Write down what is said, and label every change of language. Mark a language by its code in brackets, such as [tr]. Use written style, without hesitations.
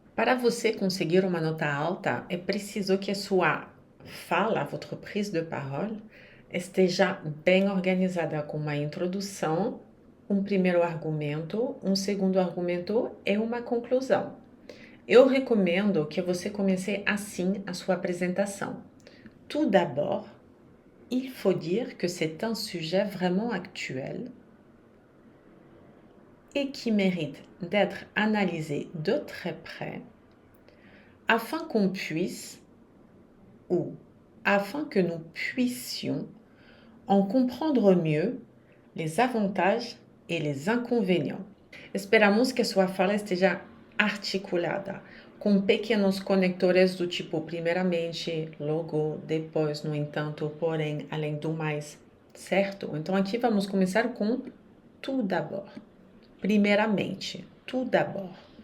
[pt] Para você conseguir uma nota alta, é preciso que a sua fala, [fr] votre prise de parole, [pt] esteja bem organizada com uma introdução, um primeiro argumento, um segundo argumento e uma conclusão. Eu recomendo que você comece assim a sua apresentação. [fr] Tout d'abord, il faut dire que c'est un sujet vraiment actuel et qui mérite d'être analysé de très près afin qu'on puisse, ou afin que nous puissions en comprendre mieux les avantages e les inconvénients. [pt] Esperamos que sua fala esteja articulada, com pequenos conectores do tipo primeiramente, logo, depois, no entanto, porém, além do mais, certo? Então aqui vamos começar com [fr] tout d'abord. [pt] Primeiramente, tout d'abord.